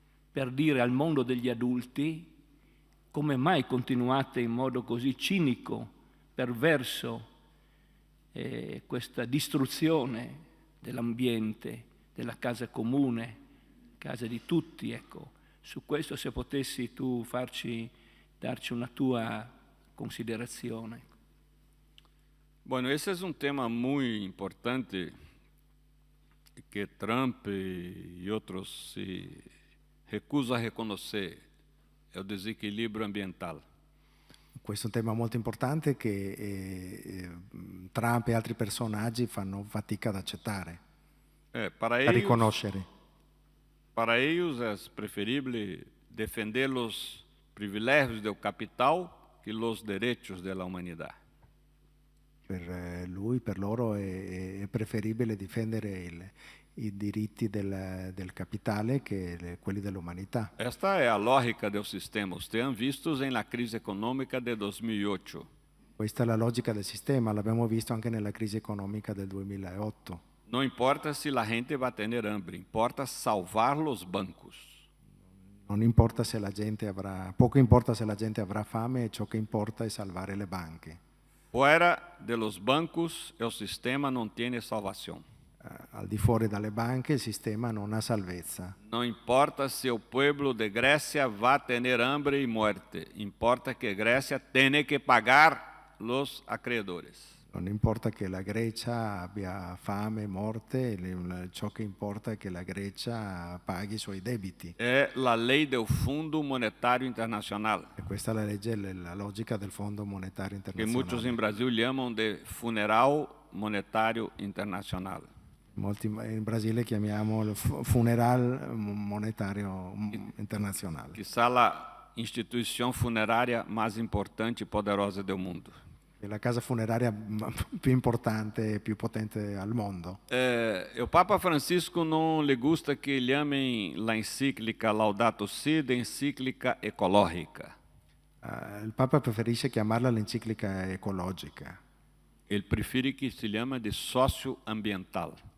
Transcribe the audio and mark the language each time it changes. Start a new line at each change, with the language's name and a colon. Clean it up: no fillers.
Italian: per dire al mondo degli adulti come mai continuate in modo così cinico, perverso, questa distruzione dell'ambiente, della casa comune, casa di tutti, ecco. Su questo, se potessi tu darci una tua considerazione.
Portuguese: Bueno, esse é um tema muito importante que Trump e outros se recusam a reconhecer, é o desequilíbrio ambiental.
Italian: Questo è un tema molto importante che Trump e altri personaggi fanno fatica ad accettare,
Portuguese: Para
Italian: a riconoscere.
Portuguese: Para eles é preferível defender os privilégios do capital que os direitos da humanidade.
Italian: Per loro è preferibile difendere i diritti del capitale che quelli dell'umanità.
Portuguese: Esta é a lógica do sistema. Vocês han visto na crise econômica de 2008.
Italian: Questa è la logica del sistema, l'abbiamo visto anche nella crisi economica del 2008.
Portuguese: Não importa se a gente vai ter hambre, importa salvar os bancos.
Italian: Non importa se la gente poco importa se la gente avrà fame, ciò che importa è salvare le banche.
Portuguese: Fora de los bancos, o sistema não tem salvação.
Italian: Al di fuori dalle banche il sistema non ha salvezza.
Portuguese: Não importa se o povo de Grécia vai ter hambre e morte, importa que Grécia tenha que pagar os acreedores.
Italian: Non importa che la Grecia abbia fame, morte, ciò che importa è che la Grecia paghi i suoi debiti.
Portuguese: É a lei do Fundo Monetário Internacional.
Italian: E questa è la legge, la logica del Fondo Monetario
Portuguese: Que
Italian: Internazionale.
Portuguese: muitos em Brasil chamam de Funeral Monetário Internacional.
Italian: Molti in Brasile chiamiamo il funeral monetario internazionale.
Portuguese: Quizá a instituição funerária mais importante e poderosa do mundo.
Italian: È la casa funeraria più importante e più potente al mondo.
Portuguese: O Papa Francisco não lhe gusta que chamem a encíclica Laudato Si de encíclica ecológica.
Italian: Il Papa preferisce chiamarla l'enciclica ecologica.
Portuguese: Ele prefere que se chame de socioambiental.